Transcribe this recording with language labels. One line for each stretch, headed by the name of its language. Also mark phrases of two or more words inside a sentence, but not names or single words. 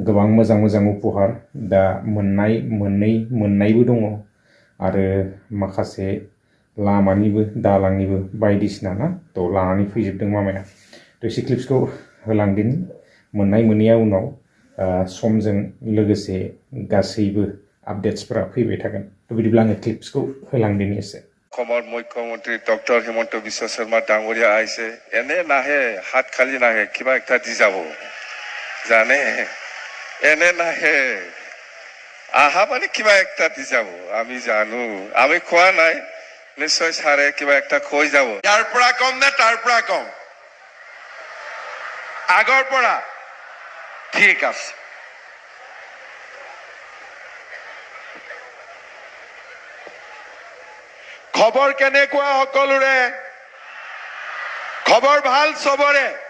Bodo: गोबां मोजां उपहार दा मोननायबो दङ आरो माखासे लामानिबो दालांनिबो बायदिसिना ना थ' लानानै फैजोबदों मामाया थ' एसे क्लिप्सखौ होलांदिनि मोनैया उनाव समजों लोगोसे गासैबो আপডেটসफोरा फैबाय थागोन थ' बिदिब्ला आङो क्लिप्सखौ होलांदिनि एसे
Assamese: অসমৰ মুখ্যমন্ত্ৰী ডক্টৰ হিমন্ত বিশ্ব শৰ্মা ডাঙৰীয়া আহিছে এনে নাহে হাত খালি নাহে কিবা একটা দি যাব জানে এনে নাহে আহা মানে কিবা একটা দি যাব আমি জানো আমি খোৱা নাই নিশ্চয় ছাৰে কিবা একটা কৈ যাব ইয়াৰ পৰা কম নে তাৰ পৰা কম আগৰ পৰা ঠিক আছে খবৰ কেনেকুৱা সকলোৰে খবৰ ভাল সবৰে